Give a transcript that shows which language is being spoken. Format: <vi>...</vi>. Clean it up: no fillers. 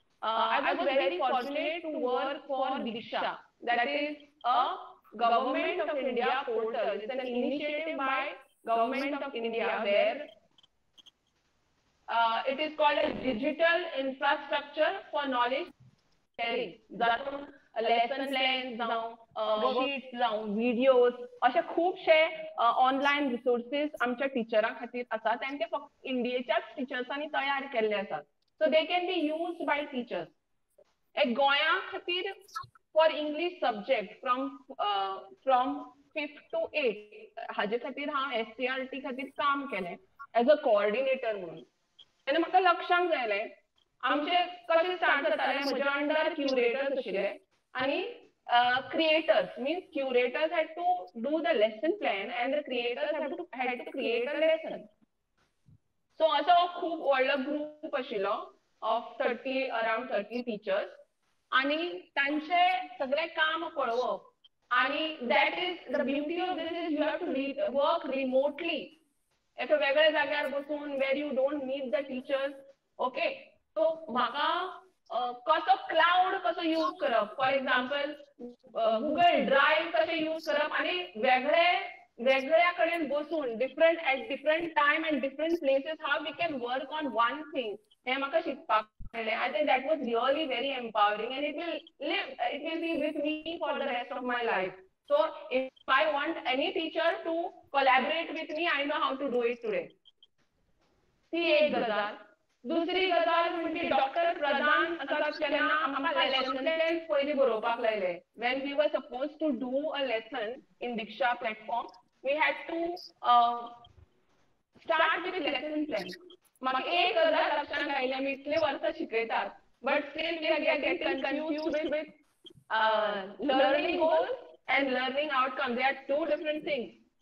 <en>I was very fortunate to work for Diksha, that is a Government of India portal. It's an initiative by Government of India where it is called a digital infrastructure for knowledge sharing.</en> <gom>जातून lesson plans जावं worksheets जावं videos अशे खूबशे online resources आमच्या टिचरां खातीर आसात आनी ते फक्त इंडियेच्याच टिचर्सांनी तयार केल्ले आसात.</gom> <en>So they can be used by teachers.</en> <gom>एक गोंया खातीर</gom> <en>for English subject from 5th to 8th</en> <gom>हाजे खातीर हांव SCRT खातीर काम केलें</gom> <en>as a coordinator</en> <gom>म्हणून. तेन्ना म्हाका लक्षांक जालें आमचे कशें स्टार्ट जातालें म्हज्या अंडर क्युरेटर्स आशिल्ले आनी</gom> <en>creators means curators had to do the lesson plan and the creators had to create a lesson. So</en> <gom>असो खूब व्हडलो ग्रूप आशिल्लो</gom> <en>of around 30 teachers</en> <gom>आनी तांचे सगळें काम पळोवप आनी</gom> <en>that is the beauty of this is you have to work remotely</en> <gom>एका वेगळ्या जाग्यार बसून</gom> <en>Where you don't meet the teachers.</en> <gom>Okay so म्हाका कसो क्लाउड कसो यूज करप</gom> <en>for example</en> <gom>गुगल ड्रायव्ह कशें यूज करप आनी वेगळ्या कडेन बसून</gom> <en>at different time and different places how we can work on one thing</en> <gom>हे म्हाका शिकपाक मेळ्ळें.</gom> <en>I think that was really very empowering and it will be with me for the rest of my life. So if I want any teacher to collaborate with me, I know how to do it today.</en> <gom>ती एक गजाल. दुसरी गजाल म्हणजे doctor प्रधान तेन्ना आमकां lesson plans पयलीं बरोवपाक लायले.</gom> <en>When we were supposed to do a lesson in Diksha platform, we had to start with lesson plan.</en> <gom>म्हाका एक गजाल लक्षांत आयलें आमी इतले वर्सां शिकयतात</gom> <en>but still we are getting confused with learning goals and learning outcomes. They are two different things.</en>